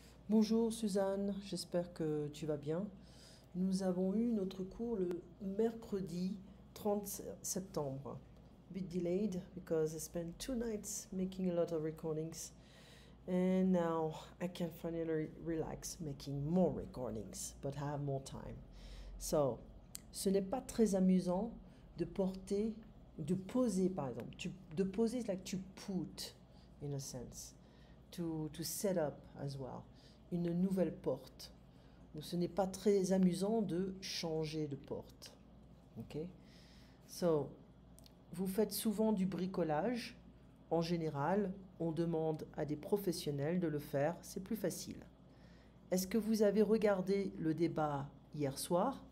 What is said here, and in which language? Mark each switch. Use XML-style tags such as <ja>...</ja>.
<fr>Bonjour Suzanne, j'espère que tu vas bien. Nous avons eu notre cours le mercredi 30 septembre.</fr> <en>A bit delayed because I spent 2 nights making a lot of recordings and now I can finally relax making more recordings, but I have more time.</en> <fr>So, ce n'est pas très amusant de porter, de poser par exemple.</fr> <en>De poser is like to put in a sense, to set up as well.</en> <fr>Une nouvelle porte. Donc ce n'est pas très amusant de changer de porte. Ok? So, vous faites souvent du bricolage. En général, on demande à des professionnels de le faire, c'est plus facile. Est-ce que vous avez regardé le débat hier soir?</fr>